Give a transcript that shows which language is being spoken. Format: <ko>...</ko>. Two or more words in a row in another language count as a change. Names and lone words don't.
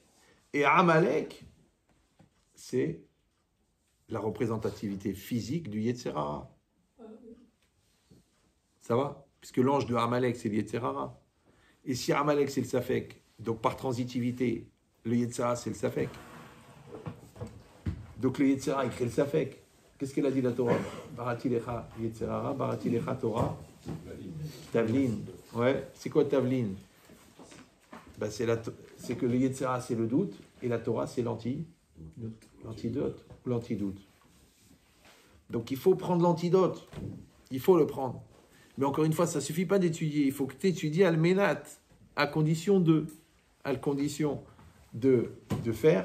<fr>Et Amalek, c'est la représentativité physique du</fr> <he>יצר הרע.</he> <fr>Ça va? Puisque l'ange de Amalek, c'est le</fr> <he>יצר הרע.</he> <fr>Et si Amalek, c'est le Safek, donc par transitivité, le</fr> <he>יצר הרע,</he> <fr>c'est le Safek. Donc le</fr> <he>יצר הרע,</he> <fr>il crée le Safek. Qu'est-ce qu'elle a dit la Torah?</fr> <he>בראתי לך יצר הרע בראתי לך תורה.</he> <fr>Tavlin. Ouais, c'est quoi Tavlin? Ben, c'est que le</fr> <he>יצר הרע,</he> <fr>c'est le doute, et la Torah, c'est l'antidote ou l'antidoute. Donc il faut prendre l'antidote. Il faut le prendre. Mais encore une fois, ça ne suffit pas d'étudier. Il faut que tu étudies</fr> <he>על מנת,</he> <fr>à condition de faire.</fr>